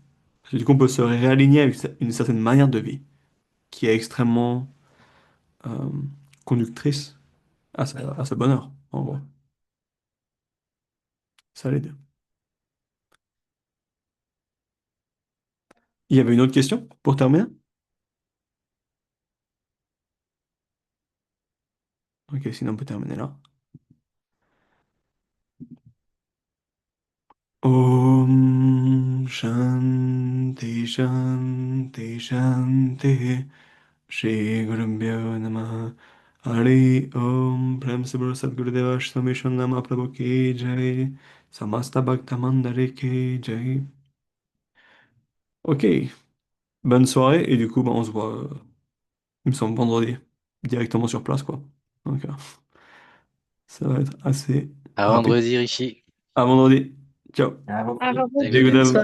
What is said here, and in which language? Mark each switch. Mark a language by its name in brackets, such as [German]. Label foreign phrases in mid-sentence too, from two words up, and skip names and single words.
[French] Parce que du coup, on peut se réaligner avec une certaine manière de vie qui est extrêmement euh, conductrice à ce bonheur en gros. Ça l'aide. Il y avait une autre question pour terminer? Ok, sinon on peut terminer là. [Sanskrit] Om Shanti Shanti Shanti Shri Gurubhyo Namah Hari Om Prem Se Bolo Sadgurudeva Swami Shanama Prabhu Ki Jai Samasta Bhakta Mandari Ki Jai. [French] Ok, bonne soirée et du coup bah, on se voit, il me semble, vendredi, directement sur place quoi. Donc ça va être assez À rapide. vendredi, Rishi. À vendredi. Ciao. Ah, bon. À Salut. vendredi. Jai Bonne Gurudev.